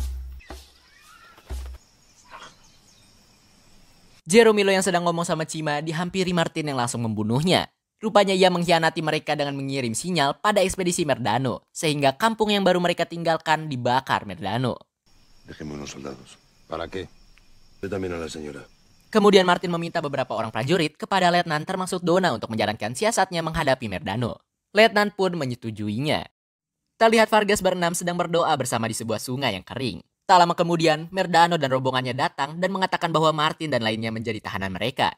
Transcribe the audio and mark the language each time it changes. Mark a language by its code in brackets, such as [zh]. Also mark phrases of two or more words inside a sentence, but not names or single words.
[id] Jeromilo yang sedang ngomong sama Cima dihampiri Martin yang langsung membunuhnya. Rupanya ia mengkhianati mereka dengan mengirim sinyal pada ekspedisi Merdano, sehingga kampung yang baru mereka tinggalkan dibakar Merdano. [es] Déjeme unos soldados. ¿Para qué? Yo también a la señora. [id] Kemudian Martin meminta beberapa orang prajurit kepada Letnan termasuk Donna untuk menjalankan siasatnya menghadapi Merdano. Letnan pun menyetujuinya. Terlihat Vargas berenam sedang berdoa bersama di sebuah sungai yang kering. Tak lama kemudian, Merdano dan rombongannya datang dan mengatakan bahwa Martin dan lainnya menjadi tahanan mereka.